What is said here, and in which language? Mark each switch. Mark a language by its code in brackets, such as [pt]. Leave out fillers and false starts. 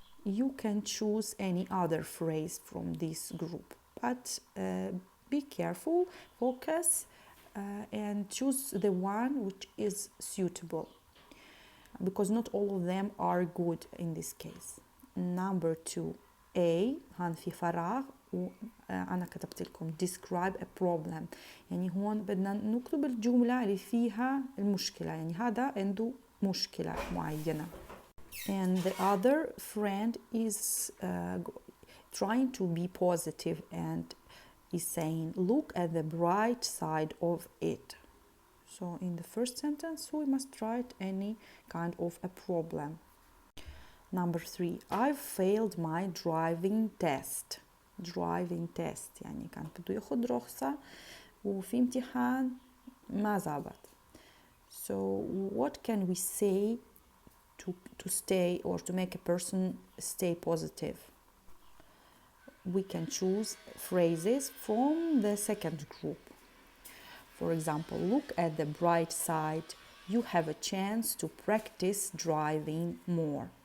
[en] You can choose any other phrase from this group, but be careful, focus, and choose the one which is suitable, because not all of them are good in this case. Number 2. A. [ar] هان في فراغ وأنا كتبت لكم [en] describe a problem. [ar] يعني هون بدنا نكتب الجملة اللي فيها المشكلة، يعني هذا عنده مشكلة معينة. [en] And the other friend is trying to be positive and is saying, look at the bright side of it. So in the first sentence, we must write any kind of a problem. Number 3. I've failed my driving test. [ar] Driving test يعني كان بده ياخد رخصة وفي امتحان ما زبط. [en] So what can we say to stay or to make a person stay positive? We can choose phrases from the second group. For example, look at the bright side. You have a chance to practice driving more.